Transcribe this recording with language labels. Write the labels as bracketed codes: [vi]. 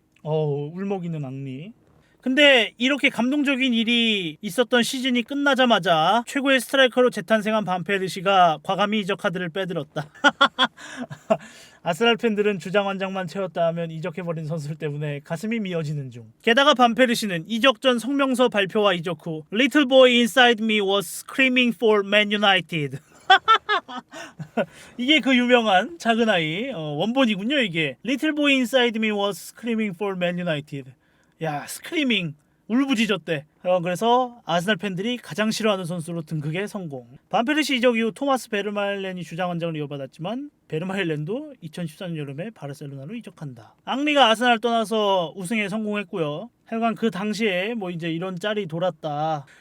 [ko] 울먹 있는 앙리. 근데 이렇게 감동적인 일이 있었던 시즌이 끝나자마자 최고의 스트라이커로 재탄생한 반페르시가 과감히 이적 카드를 빼들었다. 아스날 팬들은 주장 원장만 채웠다 하면 이적해버린 선수들 때문에 가슴이 미어지는 중. 게다가 반페르시는 이적 전 성명서 발표와 이적 후 [en] Little boy inside me was screaming for Man United. [ko] 이게 그 유명한 작은 아이 원본이군요. 이게 [en] Little boy inside me was screaming for Man United. [ko] 야, 스크리밍 울부짖었대. 그래서 아스날 팬들이 가장 싫어하는 선수로 등극에 성공. 반페르시 이적 이후 토마스 베르마일렌이 주장 원장을 이어받았지만 베르마일렌도 2014년 여름에 바르셀로나로 이적한다. 앙리가 아스날 떠나서 우승에 성공했고요. 하여간 그 당시에 뭐 이제 이런 짤이 돌았다.